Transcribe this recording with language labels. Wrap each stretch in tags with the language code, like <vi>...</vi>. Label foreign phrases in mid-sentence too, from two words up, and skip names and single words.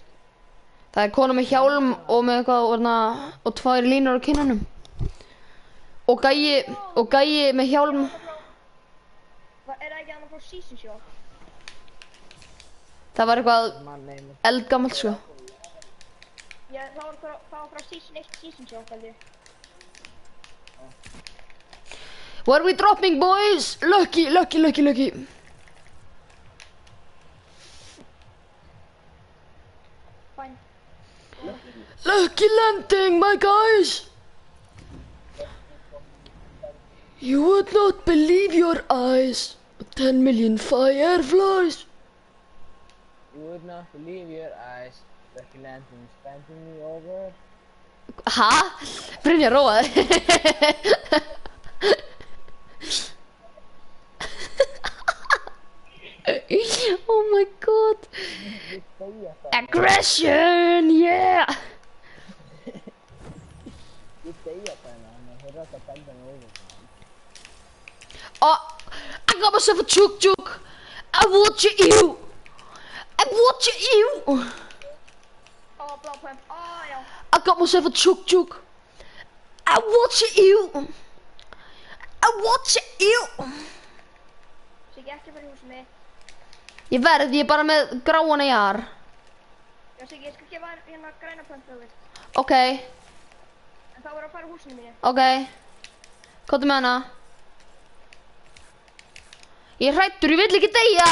<is>Það er kona með hjálm og með eitthvað og 2 línur á kinnunum. Og gæi með hjálm. Er það ekki annað frá Season Shop? Það var eitthvað Mann nefnir. eldgamalt, sko. Já, það var frá Season 1 Season Shop, held ég.</is> <en>What are we dropping, boys? Lucky. Fine. Lucky landing, my guys. You would not believe your eyes. 10 million fireflies. You would not believe your eyes. Lucky landing is bending me over.</en> <is>Ha? Brynjar róaði.</is> <en>Oh my god.</en> <is>Ég segja það.</is> <en>Aggression, yeah.</en> <is>Ég segja það hérna, hann er að benda mig over.</is> <en>Oh, I I got myself a tuk-tuk. I watch you. I watch you.</en> <is>Blá pump. Já.</is> <en>I got myself a tuk-tuk. I watch you. I watch you.</en> <is>Siggi, ekki fara í húsið mitt. Ég er bara með gráana jar. Já, Siggi, ég skal gefa þér hérna græna pump frá þér. Ok, En þá verður að fara í húsinu mínu. ok. Komdu með hana. Ég er hræddur, ég vill ekki deyja.</is>